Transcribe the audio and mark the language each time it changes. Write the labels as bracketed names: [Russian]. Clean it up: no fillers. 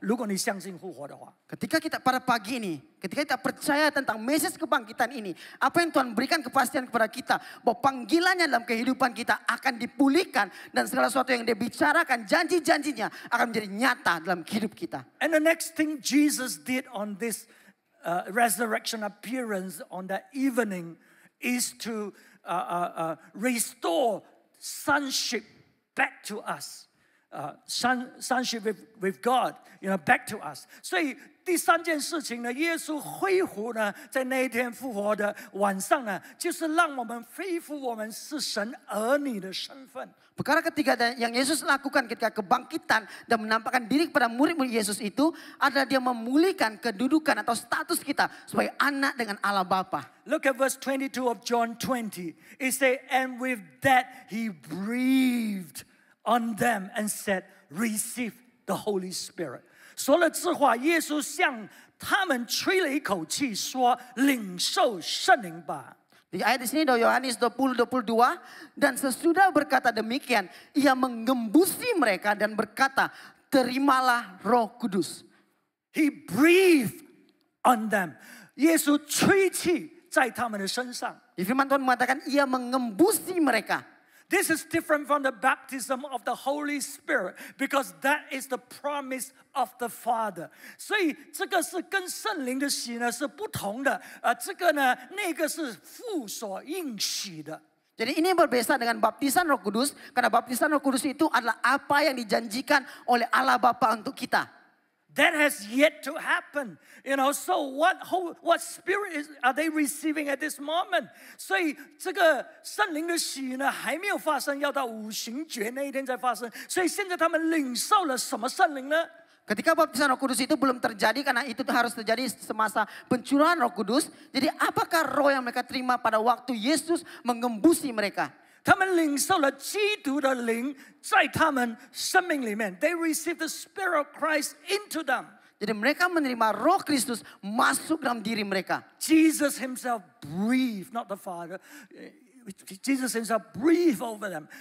[Chinese] 如果你相信复活的话。 [Indonesian] Ketika kita pada pagi ini, ketika kita percaya tentang message kebangkitan ini, apa yang Tuhan berikan kepastian kepada kita, bahwa panggilannya dalam kehidupan kita akan dipulihkan dan segala sesuatu yang dia bicarakan, janji-janjinya akan menjadi nyata dalam hidup kita. [English] And the next thing Jesus did on this resurrection appearance on that evening is to restore sonship back to us. Sonship with God, back to us. [Chinese] 所以第三件事情呢，耶稣恢复呢，在那一天复活的晚上呢，就是让我们恢复我们是神儿女的身份。 [Indonesian] Perkara ketiga yang Yesus lakukan ketika kebangkitan dan menampakkan diri kepada murid-murid Yesus itu adalah dia memulihkan kedudukan atau status kita sebagai anak dengan Allah Bapa. [English] Look at verse 22 of John 20. It says, and with that he breathed on them and said, receive the Holy Spirit. [Chinese] 说了这话，耶稣向他们吹了一口气，说：“领受圣灵吧。” [Indonesian] Di ayat di sini Yohanes 20:22 dan sesudah berkata demikian ia mengembusi mereka dan berkata terimalah Roh Kudus. [English] He breathed on them. [Chinese] 耶稣吹气在他们的身上。 [Indonesian] Di firman Tuhan mengatakan ia mengembusi mereka. [English] This is different from the baptism of the Holy Spirit because that is the promise of the Father. [Chinese] 所以这个是跟圣灵的洗呢是不同的。这个呢，那个是父所应许的。 [Indonesian] Jadi ini berbeda dengan baptisan Roh Kudus karena baptisan Roh Kudus itu adalah apa yang dijanjikan oleh Allah Bapa untuk kita. [English] That has yet to happen, So what spirit are they receiving at this moment? [Chinese] 所以这个圣灵的洗呢还没有发生，要到五旬节那一天才发生。所以现在他们领受了什么圣灵呢？ [Indonesian] Ketika baptisan Roh Kudus itu belum terjadi karena itu harus terjadi semasa pencurahan Roh Kudus. Jadi apakah roh yang mereka terima pada waktu Yesus mengembusi mereka? [Chinese] 他们领受了基督的灵在他们生命里面。 [English] They received the Spirit of Christ into them. [Indonesian] Jadi mereka menerima Roh Kristus masuk dalam diri mereka. [English] Jesus himself breathed, not the Father. Jesus himself breathed over them.